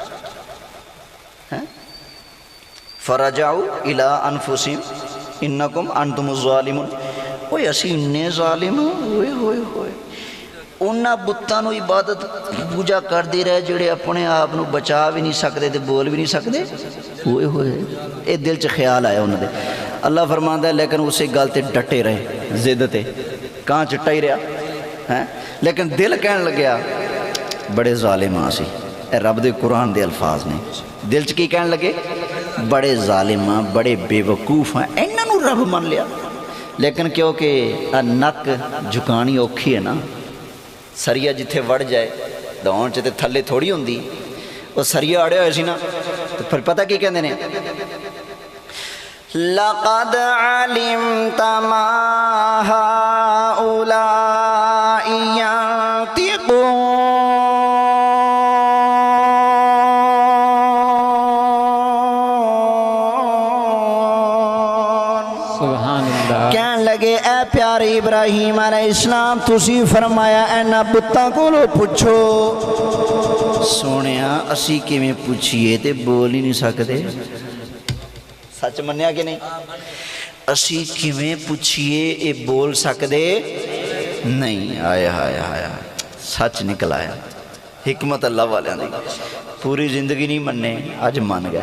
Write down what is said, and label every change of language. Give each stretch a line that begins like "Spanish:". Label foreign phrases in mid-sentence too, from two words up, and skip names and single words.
Arabic: فرجعوا الی انفسہم انکم انتم الظالمون،
Punjabi: وہ اسی انے ظالم ہوئے ہوئے
Arabic: ہوئے،
Punjabi: انہاں بتاں نو عبادت پوجا کر دے رہے جڑے اپنے آپ نو بچا بھی نہیں سکتے تے بول بھی نہیں سکتے، ہوئے ہوئے اے دل چ خیال آیا انہاں دے۔ اللہ فرماندا ہے لیکن اسے گل تے ڈٹے رہے، ضد تے کہاں چٹا ہی رہا، ہیں لیکن دل کہن لگیا بڑے ظالم ہاں اسی. اے رب دے قرآن دے الفاظ نے. دل چ کی کہن لگے بڑے ظالم ہاں بڑے بے وقوف ہیں انہاں نوں رب من لیا. لیکن کیونکہ نک جھکانی اوکھی ہے نا, سریا جتھے وڑ جائے دون چ تے تھلے تھوڑی ہوندی, وہ سریا اڑے ہوئے سی نا, تو پھر پتہ کی کہندے نے
Arabic: لقد علمت ما هؤلاء ينطقون. سبحان اللہ.
Punjabi: کہن لگے اے پیارے ابراہیم علیہ السلام تسی فرمایا اینا بتاں کولو پوچھو. سونیا اسی کیویں پوچھیے تے بول ہی نہیں سکتے. سچ منیا کہ نہیں؟ اسی کیویں پوچھیے اے بول سکتے نہیں. آیا آیا آیا سچ نکل آیا. حکمت اللہ والیاں دی پوری زندگی نہیں مننے اج من گئے.